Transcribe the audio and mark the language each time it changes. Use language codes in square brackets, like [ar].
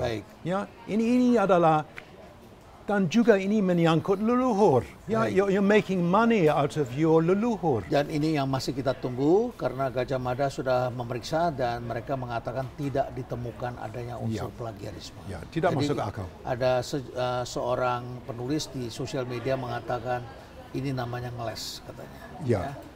[id] Ini adalah, dan juga ini menyangkut leluhur. [en] You're making money out of your leluhur. [id] Dan ini yang masih kita tunggu karena Gajah Mada sudah memeriksa dan mereka mengatakan tidak ditemukan adanya unsur plagiarisme. Tidak masuk akal. Ada seorang penulis di sosial media mengatakan ini namanya ngeles katanya.